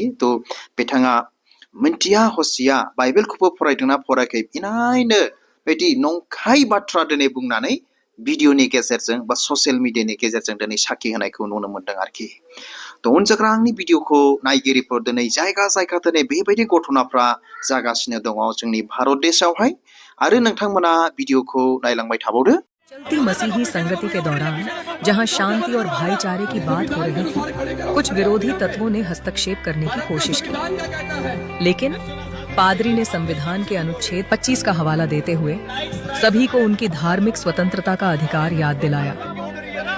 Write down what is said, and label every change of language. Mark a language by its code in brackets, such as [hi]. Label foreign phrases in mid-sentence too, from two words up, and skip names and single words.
[brx] थ' बिथाङा मिन्थिया हसिया बाइबेलखौबो फरायदोंना फरायाखै इनायनो बेबायदि नंखाय बाथ्रा दिनै बुंनानै भिडिअनि गेजेरजों बा ससियेल मिडियानि गेजेरजों दिनै साखि होनायखौ नुनो मोन्दों आरोखि। थ' अनजाग्रा आंनि भिडिअखौ नायगिरिफोर दिनै जायगा जायगा दिनै बेबायदि घटनाफ्रा जागासिनो दङ जोंनि भारत देशआवहाय, आरो नोंथांमोना भिडिअखौ नायलांबाय थाबावदो। [hi] चलती मसीही संगति के दौरान जहां शांति और भाईचारे की बात हो रही थी, कुछ विरोधी तत्वों ने हस्तक्षेप करने की कोशिश की। लेकिन पादरी ने संविधान के अनुच्छेद 25 का हवाला देते हुए सभी को उनकी धार्मिक स्वतंत्रता का अधिकार याद दिलाया।